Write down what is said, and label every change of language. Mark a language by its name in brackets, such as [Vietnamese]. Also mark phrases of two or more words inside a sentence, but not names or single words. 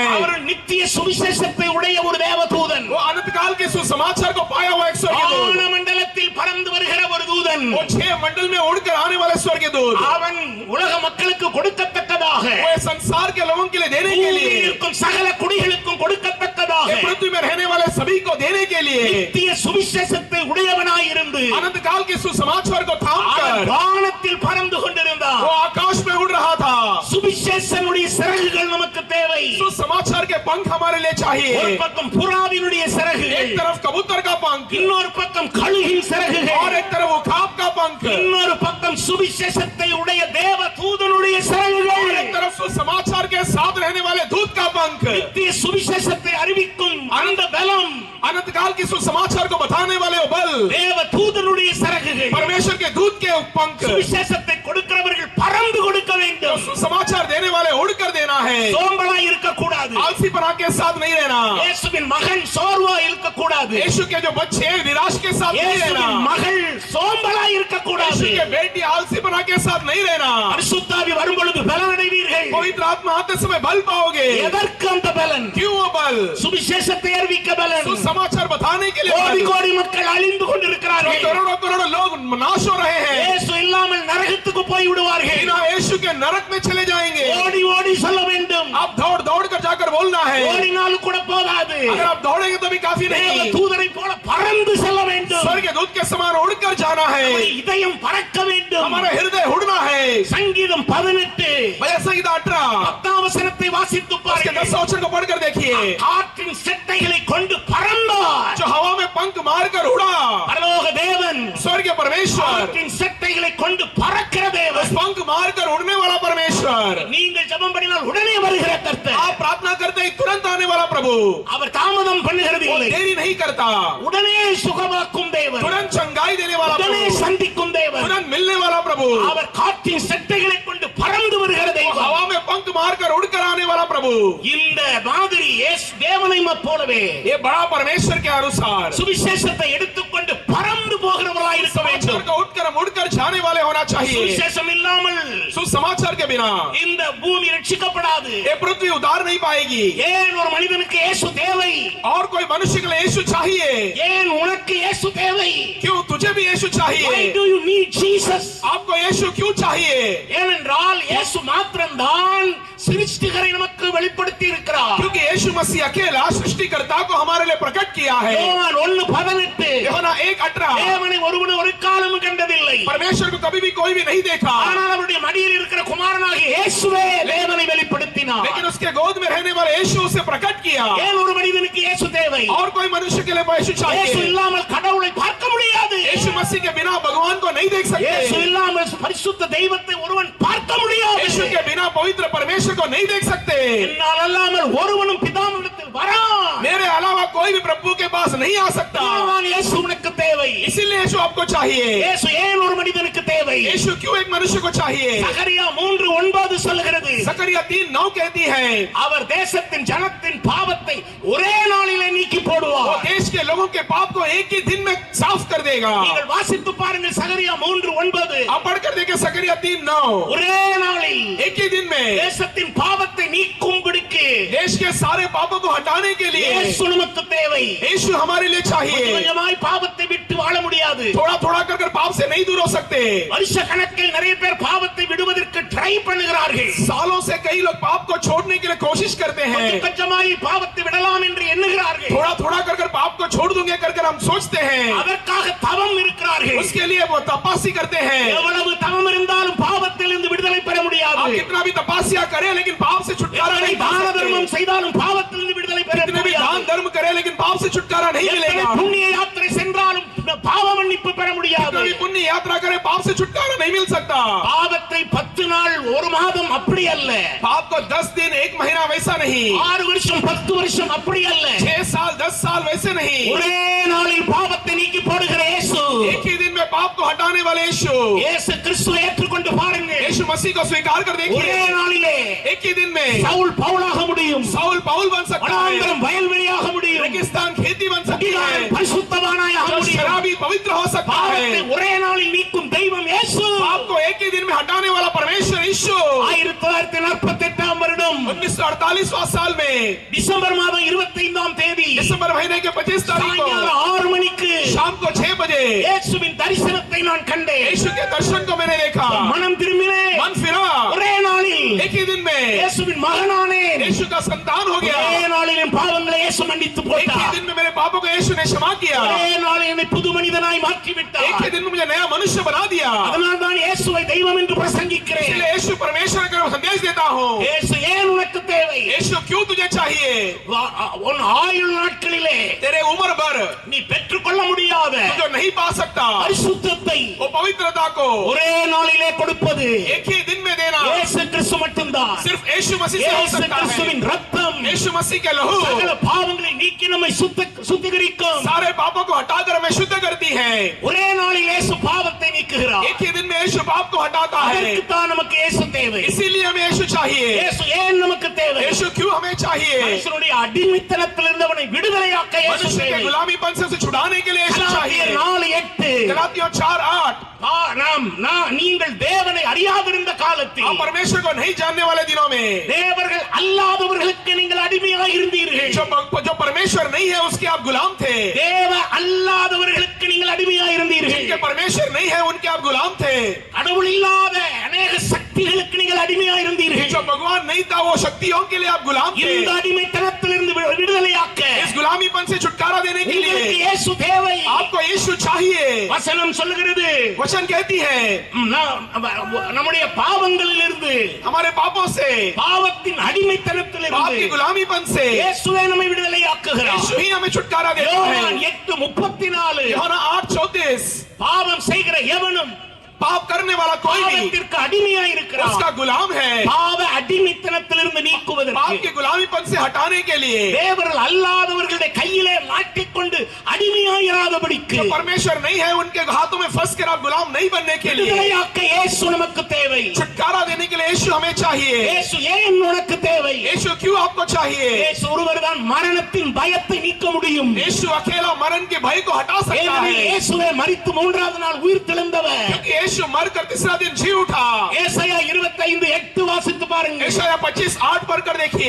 [Tamil] அவர் நித்திய சுவிசேஷத்தை உடைய ஒரு தேவதூதன். [Hindi] वो अनंत काल के सुसमाचार को पाया हुआ एक स्वर्गदूत, [Tamil] வான மண்டலத்தில் பறந்து வருகிற ஒரு தூதன். [Hindi] वो 6 मंडल में उड़कर आने वाले स्वर्गदूत, [Tamil] அவன் உலக மக்களுக்கு கொடுக்கத்தக்கதாக, [Hindi] वो संसार के लोगों के लिए देने के लिए, [Tamil] பூமியில் இருக்கும் சகல குடிகளுக்கும் கொடுக்கத்தக்கதாக, [Hindi] ये पृथ्वी में रहने वाले सभी को देने के लिए [Tamil] நித்திய சுவிசேஷத்தை உடையவனாய் இருந்து [Hindi] अनंत काल के सुसमाचार को [Tamil] அவன் [Hindi] थामकर [Tamil] வானத்தில் பறந்து கொண்டிருந்தான். [Hindi] वो आकाश में उड़ रहा था। [Tamil] சுவிசேஷனுடைய சிறகுகள் நமக்கு தேவை. [Hindi] सुसमाचार के पंख हमारे लिए [Tamil] ஒரு [Hindi] चाहिए, [Tamil] பக்கம் புறாவினுடைய சிறகுகள், [Hindi] एक तरफ कबूतर का पंख [Tamil] இன்னொரு பக்கம் கழுகின் [Hindi] और [Tamil] சிறகுகள், [Hindi] एक तरफ उखाब का पंख, [Tamil] இன்னொரு பக்கம் சுவிசேஷத்தை உடைய தேவ தூதனுடைய [Hindi] और [Tamil] சிறகுகள். [Hindi] एक तरफ सुसमाचार के साथ रहने वाले दूत का पंख, [Tamil] நித்திய சுவிசேஷத்தை அறிவிக்கும் அந்த பலம் [Hindi] अनंत काल के सुसमाचार को बताने वाले वो बल, [Tamil] தேவ தூதனுடைய சிறகுகள். [Hindi] परमेश्वर के दूत के पंख, [Tamil] சுவிசேஷத்தை கொடுக்கிறவர்கள் பறந்து கொடுக்க வேண்டும். [Hindi] सुसमाचार देने वाले उड़कर देना है, [Tamil] சோம்பலா இருக்க கூடாது. [Hindi] आलसीपना के साथ नहीं रहना। [Tamil] இயேசுவின் மகன் சோர்வா இருக்க கூடாது. [Hindi] यीशु के जो बच्चे हैं निराश के साथ नहीं रहना, [Tamil] இயேசுவின் மகள் சோம்பலா இருக்க கூடாது. [Hindi] यीशु के बेटी आलसीपना के साथ नहीं रहना। [Tamil] பரிசுத்தாவி வரும் பொழுது பலன் அடைவீர்கள். [Hindi] पवित्र आत्मा आते समय बल पाओगे। [Tamil] எதற்கு அந்த பலன்? [Hindi] क्यों वो बल? [Tamil] சுவிசேஷத்தை அறிவிக்க பலன். [Hindi] सुसमाचार बताने के लिए [Tamil] கோடி [Hindi] बल। [Tamil] கோடி மக்கள் அழிந்து கொண்டிருக்கிறார்கள். [Hindi] करोड़ों करोड़ों लोग नाश हो रहे हैं, [Tamil] இயேசு இல்லாமல் நரகத்துக்கு போய் விடுவார்கள். [Hindi] बिना यीशु के नरक में चले जाएंगे। [Tamil] ஓடி ஓடி சொல்ல வேண்டும். [Hindi] आप दौड़ दौड़ कर जाकर बोलना है, [Tamil] ஓடினாலும் கூட போதாது. [Hindi] अगर आप दौड़ेंगे तो भी काफी [Tamil] தேவ [Hindi] नहीं, [Tamil] தூதரை போல பறந்து செல்ல வேண்டும். [Hindi] स्वर्ग के दूत के समान उड़कर जाना है, [Tamil] நம்முடைய இதயம் பறக்க வேண்டும். [Hindi] हमारा हृदय उड़ना है। [Tamil] சங்கீதம் 18 [Hindi] भजन संहिता 18 [Tamil] 10ஆம் வசனத்தை வாசித்து [Hindi] उसके [Tamil] பாருங்கள். [Hindi] 10 वचन को पढ़कर देखिए, [Tamil] காற்றின் செட்டைகளை கொண்டு பறந்தார். [Hindi] जो हवा में पंख मारकर उड़ा, [Tamil] பரலோக தேவன் [Hindi] स्वर्गीय परमेश्वर, [Tamil] காற்றின் செட்டைகளை கொண்டு பறக்கிற தேவன். [Hindi] पंख मारकर उड़ने वाला परमेश्वर, [Tamil] நீங்கள் ஜெபம் பண்ணினால் உடனே வருகிற கர்த்தர். [Hindi] आप प्रार्थना करते ही तुरंत आने वाला प्रभु, [Tamil] அவர் தாமதம் பண்ணுகிறது [Hindi] वो [Tamil] இல்லை. [Hindi] देरी नहीं करता, [Tamil] உடனே சுகமாக்கும் தேவன். [Hindi] तुरंत चंगाई देने वाला [Tamil] உடனே [Hindi] प्रभु, [Tamil] சந்திக்கும் தேவன். [Hindi] तुरंत मिलने वाला प्रभु, [Tamil] அவர் காற்றின் செட்டைகளை கொண்டு பறந்து வருகிற [Hindi] वो [Tamil] தெய்வம். [Hindi] हवा में पंख मारकर उड़कर आने वाला प्रभु। [Tamil] இந்த மாதிரி இயேசு தேவனை போலவே [Hindi] ये बड़ा परमेश्वर के अनुसार [Tamil] சுவிசேஷத்தை எடுத்துக்கொண்டு பறந்து போகிறவராய் இருக்க வேண்டும். [Hindi] समाचार को उठकर मुड़कर जाने वाले होना चाहिए। [Tamil] சுவிசேஷம் இல்லாமல் [Hindi] सुसमाचार के बिना [Tamil] இந்த பூமி ரட்சிக்கப்படாது. [Hindi] ये पृथ्वी उद्धार नहीं पाएगी। [Tamil] ஏன் ஒரு மனிதனுக்கு இயேசு தேவை? [Hindi] और कोई मनुष्य के लिए यीशु चाहिए। [Tamil] ஏன் உனக்கு இயேசு தேவை? [Hindi] क्यों तुझे भी यीशु [English] Why [Hindi] चाहिए? [English] do you need Jesus? [Hindi] आपको यीशु क्यों चाहिए? [Tamil] ஏனென்றால் இயேசு மாத்திரம்தான் சிருஷ்டிகரை நமக்கு வெளிப்படுத்தி இருக்கிறார். [Hindi] क्योंकि यीशु मसीह अकेला सृष्टिकर्ता को हमारे लिए प्रकट किया है। [Tamil] யோவான் 1:18 [Hindi] यूहन्ना 1:18 [Tamil] தேவனை ஒருவனும் ஒரு காலமும் கண்டதில்லை. [Hindi] परमेश्वर को कभी भी कोई भी नहीं देखा, [Tamil] ஆனால் அவருடைய மடியில் இருக்கிற குமாரனாகிய இயேசுவே தேவனை வெளிப்படுத்தினார். [Hindi] लेकिन उसके गोद में रहने वाले यीशु उसे प्रकट किया। [Tamil] ஏன் ஒரு மனிதனுக்கு இயேசு தேவை? [Hindi] और कोई मनुष्य के लिए यीशु [Tamil] இயேசு [Hindi] चाहिए। [Tamil] இல்லாமல் கடவுளை பார்க்க முடியாது. [Hindi] यीशु मसीह के बिना भगवान को नहीं देख [Tamil] இயேசு [Hindi] सकते। [Tamil] இல்லாமல் பரிசுத்த தெய்வத்தை ஒருவன் பார்க்க முடியாது. [Hindi] यीशु के बिना पवित्र परमेश्वर को नहीं देख सकते। [Tamil] என்னால் அல்லாமல் ஒருவனும் பிதாவினிடத்தில் வரான். [Hindi] मेरे अलावा कोई भी प्रभु के पास नहीं आ सकता। [Tamil] யோவான் இயேசு உனக்கு தேவை. [Hindi] इसीलिए यीशु आपको चाहिए। [Tamil] இயேசு ஏன் ஒரு மனிதனுக்கு தேவை? [Hindi] यीशु क्यों एक मनुष्य को चाहिए? [Tamil] சகரியா 3:9 சொல்கிறது. [Hindi] सकरिया 3:9 कहती है, [Tamil] அவர் தேசத்தின் ஜனத்தின் பாவத்தை ஒரே நாளிலே நீக்கி [Hindi] वो [Tamil] போடுவார். [Hindi] देश के लोगों के पाप को एक ही दिन में साफ कर देगा। [Tamil] நீங்கள் வாசித்து பாருங்கள் சகரியா 3:9. [Hindi] आप पढ़कर देखें सकरिया 3:9। [Tamil] ஒரே நாளில் [Hindi] एक ही दिन में [Tamil] தேசத்தின் பாவத்தை நீக்கும்படிக்கு [Hindi] देश के सारे पापों को हटाने के लिए [Tamil] இயேசு நமக்கு தேவை. [Hindi] यीशु हमारे लिए चाहिए। [Tamil] கொஞ்சமாய் பாவத்தை விட்டு வாழ முடியாது. [Hindi] थोड़ा थोड़ा कर पाप से नहीं दूर हो सकते। [Tamil] வருஷ கணக்கில் நிறைய பேர் பாவத்தை விடுவதற்கு ட்ரை பண்ணுகிறார்கள். [Hindi] सालों से कई लोग पाप को छोड़ने के लिए कोशिश करते हैं। [Tamil] கொஞ்சம் கொஞ்சமாய் பாவத்தை விடலாம் என்று எண்ணுகிறார்கள். [Hindi] थोड़ा थोड़ा कर पाप को छोड़ दूंगे कर हम सोचते हैं। [Tamil] அதற்காக தவம் இருக்கிறார்கள். [Hindi] उसके लिए वो तपस्या करते हैं। [Tamil] எவ்வளவு தவம் இருந்தாலும் பாவத்திலிருந்து விடுதலை பெற முடியாது. [Hindi] आप कितना भी तपस्या करें लेकिन पाप से छुटकारा [Tamil] எத்தனை [Hindi] नहीं [Tamil] தான [Hindi] पा [Tamil] தர்மம் [Hindi] सकते। [Tamil] செய்தாலும் பாவத்திலிருந்து விடுதலை பெற [Hindi] कितने भी दान [Tamil] முடியாது. [Hindi] धर्म करें लेकिन पाप से छुटकारा नहीं [Tamil] எத்தனை [Hindi] मिलेगा। [Tamil] புண்ணிய யாத்திரை சென்றாலும் பாவ மன்னிப்பு பெற முடியாது. [Hindi] कितनी भी पुण्य यात्रा करें पाप से छुटकारा नहीं मिल सकता। [Tamil] பாவத்தை 10 நாள் ஒரு மாதம் அப்படி அல்ல. [Hindi] पाप को 10 दिन 1 महीना वैसा नहीं, [Tamil] 6 வருஷம் 10 வருஷம் அப்படி அல்ல. [Hindi] 6 साल 10 साल वैसे नहीं। [Tamil] ஒரே நாளில் பாவத்தை நீக்கி போடுகிற இயேசு. [Hindi] एक ही दिन में पाप को हटाने वाले यीशु। [Tamil] இயேசு கிறிஸ்துவை ஏற்றுக்கொண்டு பாருங்கள். [Hindi] यीशु मसीह को स्वीकार कर [Tamil] ஒரே [Hindi] देखिए। [Tamil] நாளிலே [Hindi] एक ही दिन में [Tamil] சவுல் பவுலாக முடியும். [Hindi] साउल पाउल बन सकता है, [Tamil] வனாந்தரம் வயல்வெளியாக முடியும். [Hindi] रेगिस्तान खेती बन सकती है, [Tamil] குடிகாரன் பரிசுத்தவானாயாக [Hindi] जो [Tamil] முடியும். [Hindi] शराबी पवित्र हो सकता [Tamil] பாவத்தை [Hindi] है। [Tamil] ஒரே நாளில் நீக்கும் தெய்வம் இயேசு. [Hindi] पाप को एक ही दिन में हटाने वाला परमेश्वर यीशु। [Tamil] 1948 வருடம் [Hindi] 1948वां साल में [Tamil] டிசம்பர் மாதம் 25ஆம் தேதி [Hindi] दिसंबर महीने के 25 तारीख [Tamil] சாயங்காலம் [Hindi] को [Tamil] 6 மணிக்கு [Hindi] शाम को 6 बजे [Tamil] இயேசுவின் தரிசனத்தை நான் கண்டேன். [Hindi] यीशु के दर्शन को मैंने देखा। [Tamil] மனம் திரும்பினேன். [Hindi] मन फिरा, [Tamil] ஒரே நாளில் [Hindi] एक ही दिन में [Tamil] இயேசுவின் மகனானேன். [Hindi] यीशु का संतान हो [Tamil] ஒரே [Hindi] गया। [Tamil] நாளில் என் பாவங்களை இயேசு மன்னித்து [Hindi] एक ही [Tamil] போட்டார். [Hindi] दिन में मेरे पापों को यीशु ने क्षमा किया। [Tamil] ஒரே நாளில் என்னை புது மனிதனாய் மாற்றி [Hindi] एक [Tamil] விட்டார். [Hindi] ही दिन में मुझे नया मनुष्य बना दिया। [Tamil] அதனால் தான் இயேசுவை தெய்வம் என்று பிரசங்கிக்கிறேன். [Hindi] इसलिए यीशु परमेश्वर का संदेश देता हूँ। [Tamil] இயேசு ஏன் உனக்கு தேவை? [Hindi] यीशु क्यों तुझे चाहिए? [Tamil] உன் ஆயுள் நாட்களிலே [Hindi] तेरे उम्र भर [Tamil] நீ பெற்றுக்கொள்ள முடியாத [Hindi] तू जो नहीं पा सकता [Tamil] பரிசுத்தத்தை [Hindi] वो पवित्रता को [Tamil] ஒரே நாளிலே கொடுப்பது [Hindi] एक ही दिन में देना [Tamil] இயேசு கிறிஸ்து மட்டும்தான். [Hindi] सिर्फ यीशु मसीह से हो [Tamil] இயேசு [Hindi] सकता है। [Tamil] கிறிஸ்துவின் ரத்தம் [Hindi] यीशु मसीह के लहू [Tamil] சகல பாவங்களை நீக்கி நம்மை சுத்திகரிக்கும். [Hindi] सारे पापों को हटाकर हमें शुद्ध करती है। [Tamil] ஒரே நாளில் இயேசு பாவத்தை நீக்குகிறார். [Hindi] एक ही दिन में यीशु पाप को हटाता है। [Tamil] அதற்கு தான் நமக்கு இயேசு தேவை. [Hindi] इसीलिए हमें यीशु चाहिए। [Tamil] இயேசு ஏன் நமக்கு தேவை? [Hindi] यीशु क्यों हमें चाहिए? [Tamil] மனுஷனுடைய அடிமைத்தனத்தில் இருந்தவனை விடுதலையாக்க இயேசு [Hindi] मनुष्य के [Tamil] தேவை. [Hindi] गुलामीपन से छुड़ाने के लिए यीशु चाहिए। 4:8 गलातियों 4:8 [Tamil] நீங்கள் தேவனை அறியாதிருந்த காலத்தில் [Hindi] आप परमेश्वर को नहीं जानने वाले दिनों में [Tamil] தேவர்கள் அல்லாதவர்களுக்கு நீங்கள் அடிமையாக இருந்தீர்கள். [Hindi] जो परमेश्वर नहीं है उसके आप गुलाम थे। [Tamil] தேவ அல்லாதவர்களுக்கு நீங்கள் அடிமையாக இருந்தீர்கள். [Hindi] जिनके परमेश्वर नहीं है उनके आप गुलाम थे। [Tamil] கடவுள் இல்லாத அநேக சக்தி சக்திகளுக்கு நீங்கள் அடிமையாக இருந்தீர்கள். [Hindi] जो भगवान नहीं था वो शक्तियों के लिए आप गुलाम थे. [Tamil] இந்த அடிமைத்தனத்திலிருந்து விடுதலையாக்க [Hindi] इस गुलामीपन से छुटकारा देने के [Tamil] உங்களுக்கு [Hindi] लिए [Tamil] இயேசு தேவை. [Hindi] आपको यीशु चाहिए. [Tamil] வசனம் சொல்லுகிறது [Hindi] वचन कहती है [Tamil] நம்முடைய பாவங்களிலிருந்து, [Hindi] हमारे पापों से, [Tamil] பாவத்தின் [Hindi] पाप [Tamil] அடிமைத்தனத்திலிருந்து [Hindi] की गुलामीपन से [Tamil] இயேசுவே நம்மை விடுதலையாக்குகிறார். [Hindi] यीशु ही हमें छुटकारा देता [Tamil] யோவான் [Hindi] है. 8:34 यूहन्ना 8:34 [Tamil] பாவம் செய்கிற எவனும் [Hindi] पाप करने वाला कोई भी [Tamil] பாவத்திற்கு அடிமையாய் இருக்கிறான். [Hindi] उसका गुलाम है. [Tamil] பாவ அடிமைத்தனத்திலிருந்து நீக்குவதற்கு, [Hindi] पाप के गुलामीपन से हटाने के लिए, [Tamil] தேவர்கள் அல்லாதவர்களுடைய கையிலே மாட்டிக்கொண்டு அடிமையாயிராதபடிக்கு, [Hindi] जो परमेश्वर नहीं है उनके हाथों में फंस कर आप गुलाम नहीं बनने के लिए [Tamil] விடுதலையாக்க இயேசு நமக்கு தேவை. [Hindi] छुटकारा देने के लिए यीशु हमें चाहिए. [Tamil] இயேசு ஏன் உனக்கு தேவை? [Hindi] यीशु क्यों आपको चाहिए? [Tamil] இயேசு ஒருவர்தான் மரணத்தின் பயத்தை நீக்க முடியும். [Hindi] यीशु अकेला मरण के भय को हटा सकता [Tamil] ஏனெனில் [Hindi] है. [Tamil] இயேசுவே மரித்து மூன்றாவது நாள் உயிர் தெழுந்தவர். [Hindi] क्योंकि यीशु मरकर तीसरा दिन जी उठा. [Tamil] ஏசாயா 25:8 வாசித்து பாருங்க. [Hindi] यशायाह 25:8 पढ़कर देखिए.